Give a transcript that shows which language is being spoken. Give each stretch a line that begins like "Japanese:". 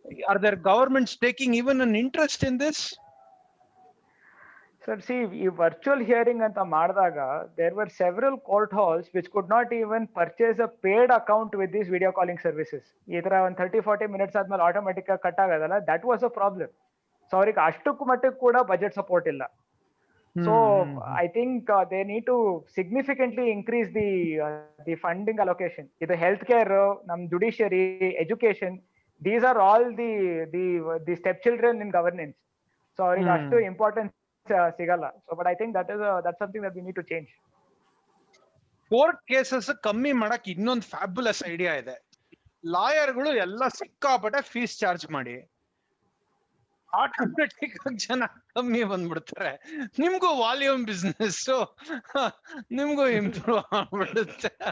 English: Are there governments taking even an interest in this? Sir,
Kannada: ಈ virtual hearing ಅಂತ ಮಾಡಿದಾಗ
English: There were several court halls which could not even purchase a paid account with these video calling services.
Kannada: ಈ ತರ ಒಂದು 30-40 minutes ಆದ್ಮೇಲೆ automatic ಆಗಿ cut ಆಗೋದಲ್ಲ,
English: That was a problem.
Kannada: So ಅವ್ರಿಗೆ ಅಷ್ಟಕ್ಕೂ ಮಟ್ಟಕ್ಕೆ ಕೂಡ ಬಜೆಟ್ ಸಪೋರ್ಟ್ ಇಲ್ಲ.
English: So I think they need to significantly increase the funding allocation.
Kannada: ಇದು ಹೆಲ್ತ್ ಕೇರ್, ನಮ್ judiciary, education,
English: These are all the step children in governance.
Kannada: So ಅವ್ರಿಗೆ ಅಷ್ಟು importance ಸಿಗಲ್ಲ.
English: So but I think that's something that we need to change.
Kannada: Court cases ಕಮ್ಮಿ ಮಾಡಕ್ ಇನ್ನೊಂದು fabulous idea ಇದೆ. ಲಾಯರ್ಗಳು ಎಲ್ಲ ಸಿಕ್ಕಾಪಟ್ಟೆ ಫೀಸ್ ಚಾರ್ಜ್ ಮಾಡಿ ಆಟೋಮೆಟಿಕ್ ಆಗಿ ಜನ ಕಮ್ಮಿ ಬಂದ್ಬಿಡ್ತಾರೆ, ನಿಮ್ಗೂ ವಾಲ್ಯೂಮ್ ಬಿಸ್ನೆಸ್ ನಿಮ್ಗೂ ಇಂಪ್ರೂವ್ ಆಗ್ಬಿಡುತ್ತೆ.